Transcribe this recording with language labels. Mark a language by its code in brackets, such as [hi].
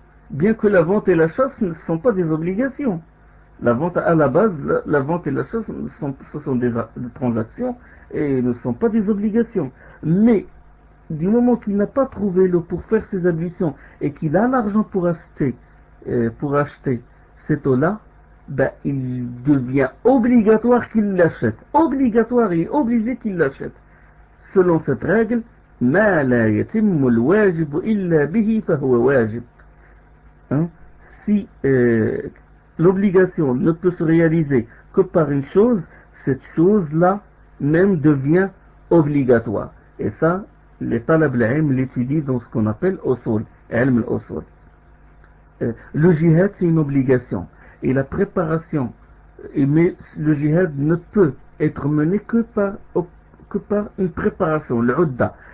[fr] Bien que la vente et la chasse ne sont pas des obligations. La vente à la base, la vente et la chasse, ce sont des transactions et ne sont pas des obligations. Mais du moment qu'il n'a pas trouvé l'eau pour faire ses ablutions et qu'il a l'argent pour acheter cette eau-là, ben, il devient obligatoire qu'il l'achète. Obligatoire et obligé qu'il l'achète. Selon cette règle, [ar] « مَا لَا يَتِمُّ الْوَاجِبُ إِلَّا بِهِ فَهُوَ وَاجِبُ » Hein? [fr] Si l'obligation ne peut se réaliser que par une chose, cette chose-là même devient obligatoire. Et ça, les talab al-ilm l'étudient dans ce qu'on appelle « usul », « ilm al-usul ». Le jihad, c'est une obligation. Et la préparation, mais le jihad ne peut être mené que par une préparation, l'udda.